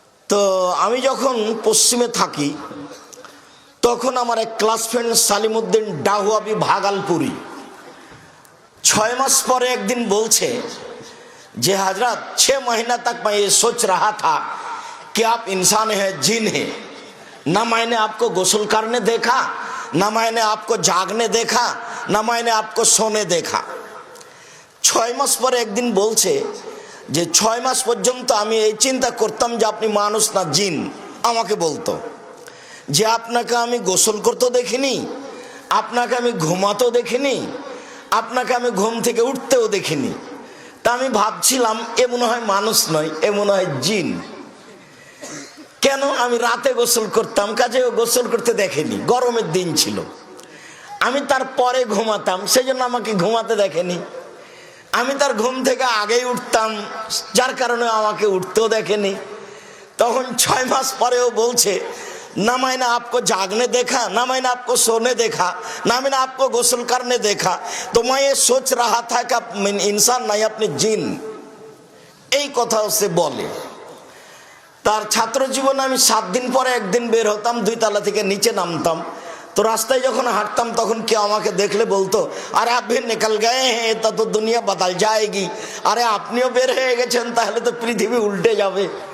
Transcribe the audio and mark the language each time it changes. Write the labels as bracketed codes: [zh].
[bn] তো আমি যখন পশ্চিমে থাকি তখন আমার এক ক্লাস ফ্রেন্ড সালিমউদ্দিন ডাহুয়াবি ভাগালপুরি 6 मास পরে একদিন বলছে যে [hi] हजरत 6 महीना तक मैं ये सोच रहा था कि आप इंसान हैं जिन हैं। ना मैंने आपको गुस्ल करने देखा, ना मैंने आपको जागने देखा, ना मैंने आपको सोने देखा। [bn] 6 मास পরে একদিন বলছে যে 6 मास পর্যন্ত আমি এই চিন্তা করতাম যে আপনি মানুষ না জিন। আমাকে বলতো যে আপনাকে আমি গোসল করতেও দেখিনি, আপনাকে আমি ঘুমাতেও দেখিনি, আপনাকে আমি ঘুম থেকে উঠতেও দেখিনি। তা আমি ভাবছিলাম এ মনে হয় মানুষ নয়, এ মনে হয় জিন। কেন? আমি রাতে গোসল করতাম, কাজে ও গোসল করতে দেখেনি। গরমের দিন ছিল, আমি তার পরে ঘুমাতাম, সেজন্য আমাকে ঘুমাতে দেখেনি। আমি তার ঘুম থেকে আগেই উঠতাম, যার কারণে আমাকে উঠতেও দেখেনি। তখন 6 मास পরেও বলছে [hi] ना मैंने आपको जागने देखा, ना मैंने आपको सोने देखा, ना मैंने आपको गुस्ल करने देखा। तो मैं ये सोच रहा था कि आप इंसान नहीं अपने जिन। [bn] এই কথা সে বলে। তার ছাত্র জীবনে আমি 7 दिन পরে একদিন বের হতাম, 2 तला থেকে নিচে নামতাম। তো রাস্তায় যখন হাঁটতাম তখন কেউ আমাকে দেখলে বলতো, আরে [hi] आप भी निकल गए हैं तो दुनिया बदल जाएगी। [bn] আরে আপনিও বের হয়ে গেছেন, তাহলে তো পৃথিবী উল্টে যাবে।